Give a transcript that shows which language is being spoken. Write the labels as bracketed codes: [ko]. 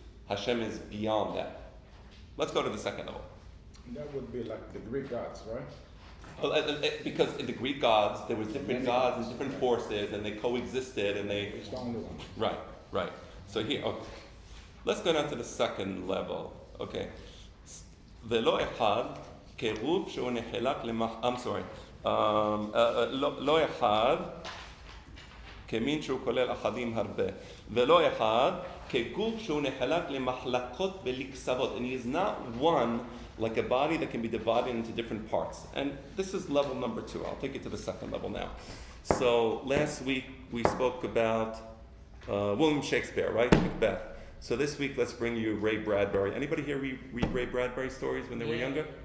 [en] Hashem is beyond that. Let's go to the second level. That would be like the Greek gods, right? Well, because in the Greek gods, there was different gods and different forces, and they coexisted, and they... It's the only one. Right. So here, okay. Let's go down to the second level. Okay. [he] ולא אחד כגוף שהוא נחלק [en] I'm sorry. [he] לא אחד כמין שהוא כולל אחדים הרבה. ולא אחד כגוף שהוא נחלק למחלקות ולקצוות. [en] And he is not one like a body that can be divided into different parts. And this is level number 2. I'll take you to the second level now. So last week we spoke about William Shakespeare, right? Macbeth. So this week let's bring you Ray Bradbury. Anybody here read Ray Bradbury stories when they were younger?